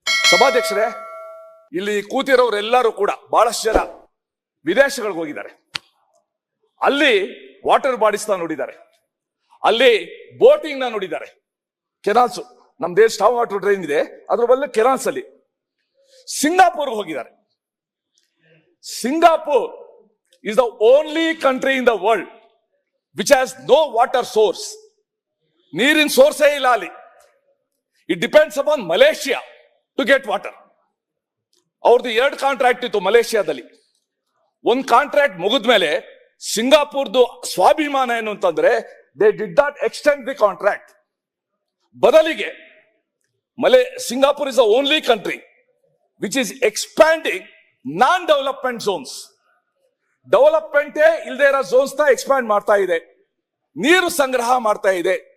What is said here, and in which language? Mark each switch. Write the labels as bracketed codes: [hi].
[kn] ಸಭಾಧ್ಯಕ್ಷರೇ, ಇಲ್ಲಿ ಕೂತಿರೋರೆಲ್ಲರೂ ಕೂಡ ಬಹಳಷ್ಟು ಜನ ವಿದೇಶಗಳಿಗೆ ಹೋಗಿದ್ದಾರೆ, ಅಲ್ಲಿ ವಾಟರ್ ಬಾಡೀಸ್ ನ ನೋಡಿದ್ದಾರೆ, ಅಲ್ಲಿ ಬೋಟಿಂಗ್ ನ ನೋಡಿದ್ದಾರೆ, ಕೆನಾಲ್ಸ್, ನಮ್ ದೇಶ ಸ್ಟಾವ್ ವಾಟರ್ ಡ್ರೈನ್ ಇದೆ, ಅದ್ರ ಬದಲು ಕೆನಾಲ್ಸ್ ಅಲ್ಲಿ. ಸಿಂಗಾಪುರ್ಗೆ ಹೋಗಿದ್ದಾರೆ. [en] Singapore is the only country in the world which has no water source. [kn] ನೀರಿನ ಸೋರ್ಸೇ ಇಲ್ಲ ಅಲ್ಲಿ. [en] It depends upon Malaysia to get water. [kn] ಅವ್ರದ್ದು 2 ಕಾಂಟ್ರಾಕ್ಟ್ ಇತ್ತು ಮಲೇಷಿಯಾದಲ್ಲಿ. ಒಂದು ಕಾಂಟ್ರಾಕ್ಟ್ ಮುಗಿದ್ಮೇಲೆ ಸಿಂಗಾಪುರ್ದು ಸ್ವಾಭಿಮಾನ ಏನು ಅಂತಂದ್ರೆ [en] they did not extend the contract. ಬದಲಿಗೆ Singapore is the only country which is expanding non-development zones. [kn] ಡೆವಲಪ್ಮೆಂಟೇ ಇಲ್ಲದೆ ಇರೋ ಝೋನ್ಸ್ ನ ಎಕ್ಸ್ಪ್ಯಾಂಡ್ ಮಾಡ್ತಾ ಇದೆ, ನೀರು ಸಂಗ್ರಹ ಮಾಡ್ತಾ ಇದೆ.